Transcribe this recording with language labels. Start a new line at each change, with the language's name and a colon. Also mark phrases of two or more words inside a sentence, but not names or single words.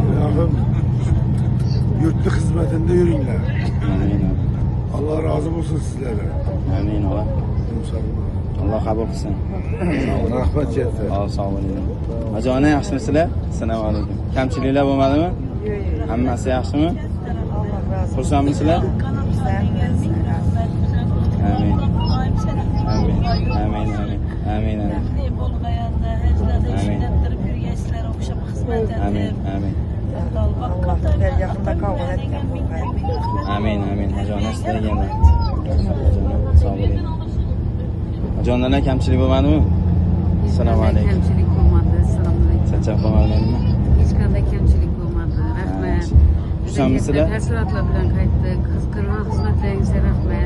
Uzbek: Ilohim yurtni xizmatida yuringlar. Amin. Alloh rozi bo'lsin sizlardan. Amin o'g'il. Alloh qabul qilsin. Rahmat katta. Sog' bo'linglar. Hojona yaxshimisizlar? Assalomu alaykum. Kamchiliklar bo'lmadimi? Hammasi yaxshimi? Xursandmisizlar? Amin. Amin. Amin. Amin. Amin. Amin. Amin. Amin. Amin. Hojona sizlarga ham rahmat. Sog' bo'ling. Hojonalar kamchilik bo'lmadimi? Assalomu alaykum. Kamchilik bo'lmadi. Assalomu alaykum. Charchab qolmadingmi? Hech qanday kamchilik bo'lmadi. Rahmat. Xursandmisizlar? Hasratlar bilan qaytdik. Qizg'irgan xizmatlaringizga rahmat.